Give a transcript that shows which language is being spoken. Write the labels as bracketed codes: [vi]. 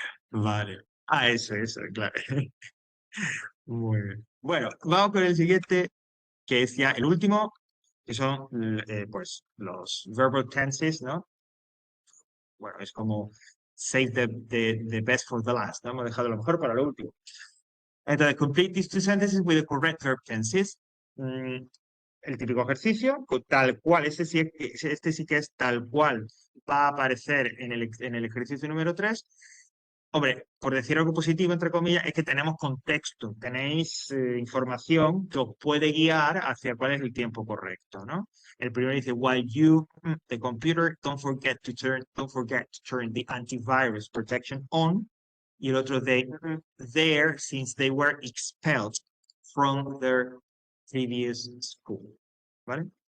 [es] Vale. Ah, eso, claro. Muy bien. Bueno, vamos con el siguiente, que es ya el último, que son pues los verbal tenses, ¿no? Bueno, es como [en] save the best for the last, [es] ¿no? Hemos dejado lo mejor para lo último. [en] Entonces, complete these two sentences with the correct verb tenses. [es] Mm, el típico ejercicio, tal cual, este sí que es tal cual va a aparecer en el ejercicio número 3. Hombre, por decir algo positivo, entre comillas, es que tenemos contexto, tenéis información que os puede guiar hacia cuál es el tiempo correcto, ¿no? El primero dice, [en] while you, the computer, don't forget to turn the antivirus protection on. [es] Y el otro, [en] there, since they were expelled from their previous school, ¿vale?